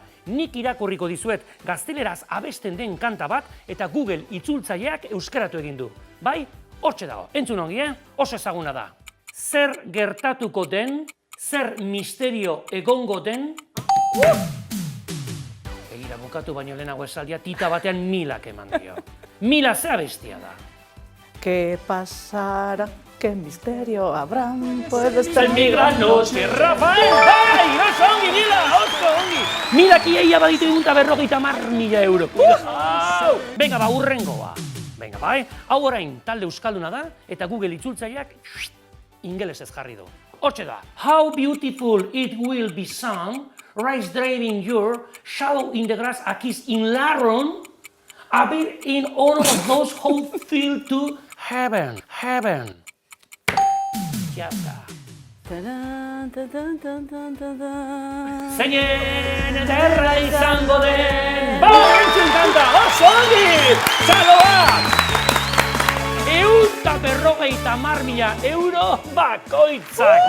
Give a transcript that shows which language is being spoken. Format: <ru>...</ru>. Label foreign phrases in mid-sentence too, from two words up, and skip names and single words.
<eu>Nik irakurriko dizuet gazteleraz abesten den kanta bat eta Google itzultzaileak euskaratu egin du. Bai, hortxe dago. Entzun ongi, oso ezaguna da. Zer gertatuko den, zer misterio egongo den... Begira, bukatu baino lehenago esaldia, tita batean Milak eman dio. Mila ze abestia da.</eu> <es>¿Qué pasará? ¿Qué misterio habrá? Puede estar mi gran noche, Rafael!</es> <eu>Bai, oso ongi, Mila, oso ongi! Milak iaia baditu egunta 50.000 euro. Venga, urrengoa. Venga, bai, hau orain talde euskalduna da, eta Google itzultzaileak ingelesez jarri du. Hortxe da.</eu> <en>How beautiful it will be sung, rise driving your, shadow in the grass, a kiss in Laron, a bit in honor of those who feel to heaven.</en> <es>Ya está.</es> <eu>Zeinen ederra izango den. Entzun kanta, oso ongi! Txaloak! 150.000 euro bakoitzak.</eu>